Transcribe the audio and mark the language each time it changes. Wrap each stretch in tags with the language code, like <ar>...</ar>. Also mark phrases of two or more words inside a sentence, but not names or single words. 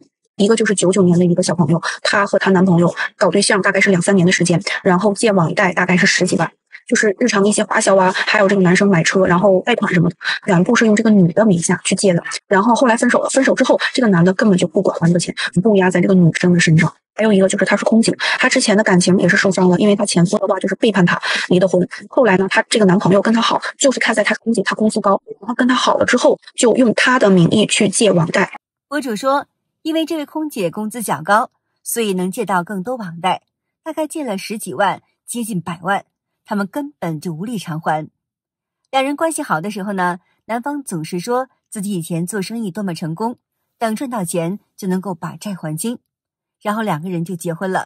<zh>一個就是99年的一個小朋友，她和她男朋友搞對象大概是2、3年的時間，然後借網貸大概是10幾萬，就是日常的一些花銷啊，還有這個男生買車，然後貸款什麼的，全部是用這個女的名下去借的。然後後來分手了，分手之後，這個男的根本就不管還這個錢，不壓在這個女生的身上。還有一個就是他是空姐，他之前的感情也是受傷了，因為他前夫的話就是背叛他，離的婚。後來呢，他這個男朋友跟他好，就是看在他是空姐，他工資高，然後跟他好了之後，就用他的名義去借網貸。博主說，因為這位空姐工資較高，所以能借到更多網貸，大概借了10幾萬，接近100萬，他們根本就無力償還。兩人關係好的時候呢，男方總是說自己以前做生意多麼成功，等賺到錢就能夠把債還清，然後2個人就結婚了。</zh>